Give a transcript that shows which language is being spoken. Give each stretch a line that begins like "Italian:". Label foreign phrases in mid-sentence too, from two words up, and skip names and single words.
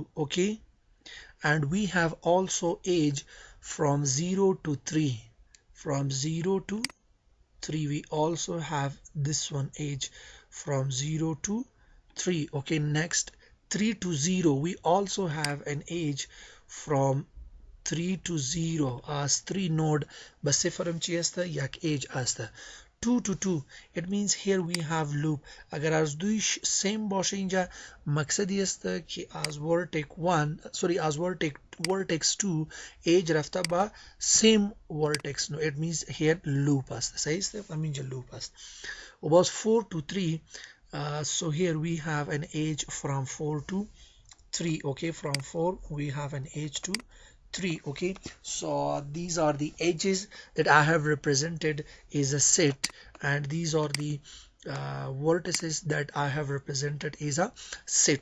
English: Okay, and we have also edge from 0 to 3. From 0 to 3 we also have this one edge from 0 to 3. Okay, next 3 to 0 we also have an edge from 3 to 0 as 3 node
Persian: بس صفر چی است؟ یک edge است.
English: 2 to 2, it means here we have loop.
Persian: اگر از دویش same باشه اینجا مقصدی است که از
English: vertex 1 sorry as vertex 2 edge
Persian: رفته با
English: same vertex. No, it means here loop
Persian: است. صحیح است؟ همینجا loop است. و باز
English: 4 to 3 so here we have an edge from 4 to 3. Okay, from 4 we have an edge to 3. Okay, so these are the edges that I have represented is a set, and these are the vertices that I have represented is a set.